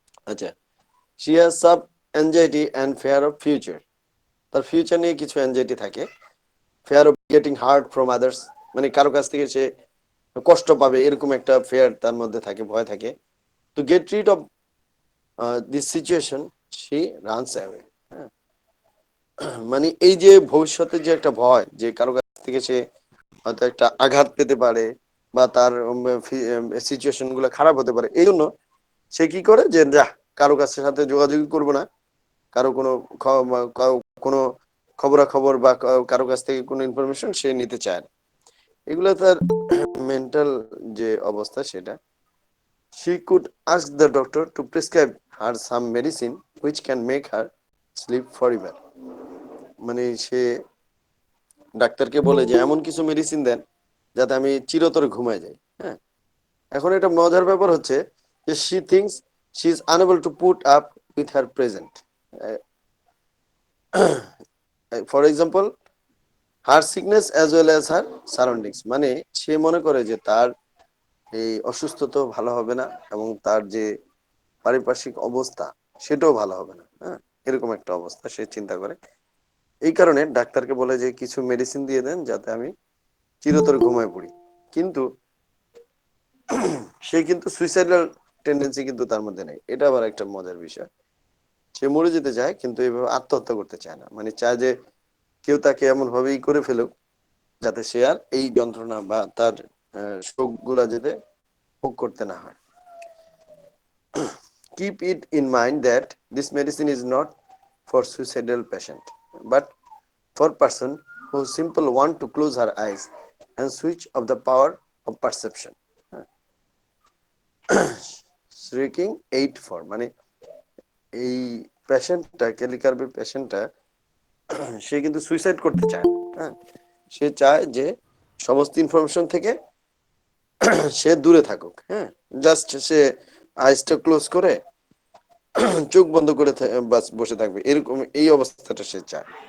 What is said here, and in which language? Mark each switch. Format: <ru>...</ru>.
<en>আচ্ছা, she has some anxiety and fear of future।</en> <bn>তার future নিয়ে কিছু অ্যাংজাইটি থাকে।</bn> <en>fear of getting hurt from others,</en> <bn>মানে কারো কাছ থেকে সে কষ্ট পাবে এরকম একটা ফেয়ার তার মধ্যে থাকে, ভয় থাকে।</bn> <en>to get rid of this situation she runs away।</en> <bn>হ্যাঁ, মানে এই যে ভবিষ্যতের যে একটা ভয় যে কারো কাছ থেকে সে হয়তো একটা আঘাত পেতে পারে বা তার সিচুয়েশন গুলো খারাপ হতে পারে, এই জন্য সে কি করে যে যা কারো কাছে সাথে যোগাযোগ করবো না, কারো কোনো কোনো খবরাখবর বা কারো কাছ থেকে কোনো ইনফরমেশন সে নিতে চায় না। এগুলো তার মেন্টাল যে অবস্থা সেটা।</bn> <en>she could ask the doctor to prescribe her some medicine which can make her sleep forever।</en> <bn>মানে সে ডাক্তারকে বলে যে এমন কিছু মেডিসিন দেন যাতে আমি চিরতরে ঘুমায় যাই। হ্যাঁ, এখন এটা মজার ব্যাপার হচ্ছে যে</bn> <en>she thinks she is unable to put up with her present। for example her sickness as well as her surroundings।</en> <bn>মানে সে মনে করে যে তার এই অসুস্থতা ভালো হবে না এবং তার যে পারিপার্শ্বিক অবস্থা সেটাও ভালো হবে না। হ্যাঁ, এরকম একটা অবস্থা সে চিন্তা করে। এই কারণে ডাক্তারকে বলে যে কিছু মেডিসিন দিয়ে দেন যাতে আমি চিরতরে ঘুমায় পড়ি। কিন্তু সে কিন্তু সুইসাইডাল টেন্ডেন্সি কিন্তু তার মধ্যে নেই, এটা আবার একটা মজার বিষয়। সে মরে যেতে চায় কিন্তু এইভাবে আত্মহত্যা করতে চায় না, মানে চায় যে কেউ তাকে এমন ভাবেই করে ফেলুক যাতে সে আর এই যন্ত্রণা বা তার শোক গুলা যাতে ভোগ করতে না হয়।</bn> <en>Keep it in mind that this medicine is not for suicidal patient but for person who simple want to close her eyes and switch off the power of perception।</en> <bn>Shrieking 8 for মানে এই পেশেন্টটা ক্যালিকার্বের পেশেন্টটা সে কিন্তু suicide করতে চায়। হ্যাঁ, সে চায় যে সমস্ত information থেকে সে দূরে থাকুক। হ্যাঁ, জাস্ট সে আইসটা ক্লোজ করে চোখ বন্ধ করে বাস বসে থাকবে, এরকম এই অবস্থাটা সে চায়।</bn>